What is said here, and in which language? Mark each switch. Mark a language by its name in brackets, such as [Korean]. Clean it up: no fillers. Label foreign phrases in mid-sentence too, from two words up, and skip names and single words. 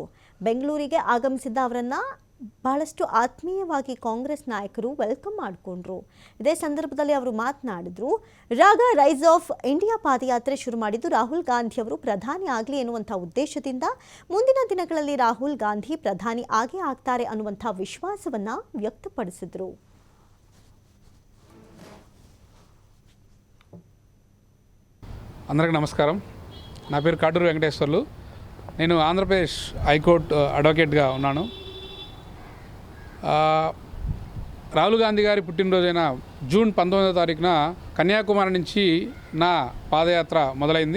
[Kannada] ಬೆಂಗಳೂರಿಗೆ ಆಗಮಿಸಿದ್ದ ಅವರನ್ನು ಬಹಳಷ್ಟು ಆತ್ಮೀಯವಾಗಿ ಕಾಂಗ್ರೆಸ್ ನಾಯಕರು ವೆಲ್ಕಮ್ ಮಾಡಿಕೊಂಡ್ರು. ಇದೇ ಸಂದರ್ಭದಲ್ಲಿ ಅವರು ಮಾತನಾಡಿದ್ರು, ರಾಗ ರೈಸ್ ಆಫ್ ಇಂಡಿಯಾ ಪಾದಯಾತ್ರೆ ಶುರು ಮಾಡಿದ್ದು ರಾಹುಲ್ ಗಾಂಧಿ ಅವರು ಪ್ರಧಾನಿ ಆಗಲಿ ಎನ್ನುವಂಥ ಉದ್ದೇಶದಿಂದ. ಮುಂದಿನ ದಿನಗಳಲ್ಲಿ ರಾಹುಲ್ ಗಾಂಧಿ ಪ್ರಧಾನಿ ಆಗೇ ಆಗ್ತಾರೆ ಅನ್ನುವಂಥ ವಿಶ್ವಾಸವನ್ನು ವ್ಯಕ್ತಪಡಿಸಿದ್ರು. [Telugu] అందరికీ నమస్కారం. నా పేరు కాటూరు వెంకటేశ్వర్లు. నేను ఆంధ్రప్రదేశ్ హైకోర్టు అడ్వకేట్గా ఉన్నాను. రాహుల్ గాంధీ గారి పుట్టినరోజైన జూన్ 19వ తారీఖున కన్యాకుమారి నుంచి నా పాదయాత్ర మొదలైంది.